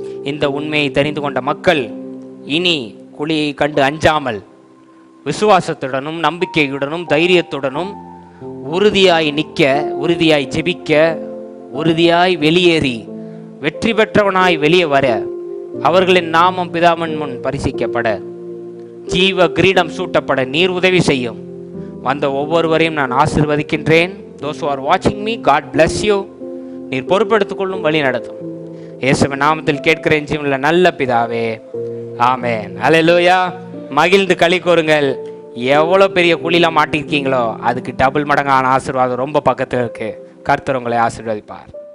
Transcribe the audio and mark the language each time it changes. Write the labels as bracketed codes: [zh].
[ta] இந்த உண்மையை தெரிந்து கொண்ட மக்கள் இனி குழியை கண்டு அஞ்சாமல் விசுவாசத்துடனும் நம்பிக்கையுடனும் தைரியத்துடனும் உறுதியாய் நிற்க, உறுதியாய் ஜெபிக்க, உறுதியாய் வெளியேறி வெற்றி பெற்றவனாய் வெளியே வர, அவர்களின் நாமம் பிதாவின் முன் பரிசிக்கப்பட, ஜீவ கிரீடம் சூட்டப்பட நீர் உதவி செய்யும். வந்த ஒவ்வொருவரையும் நான் ஆசீர்வதிக்கின்றேன். [en] Those who are watching me, God bless you. [ta] நீர் பொறுப்பெடுத்துக் கொள்ளும், வழி நடத்தும். இயேசுவின் நாமத்தில் கேட்கிறேன் ஜீவனுள்ள நல்ல பிதாவே, ஆமென். அல்லேலூயா. மகிழ்ந்து களி கூறுங்கள். எவ்வளோ பெரிய குழியில மாட்டிருக்கீங்களோ அதுக்கு டபுள் மடங்கான ஆசீர்வாதம் ரொம்ப பக்கத்தில் இருக்கு. கர்த்தர் உங்களை ஆசீர்வதிப்பார்.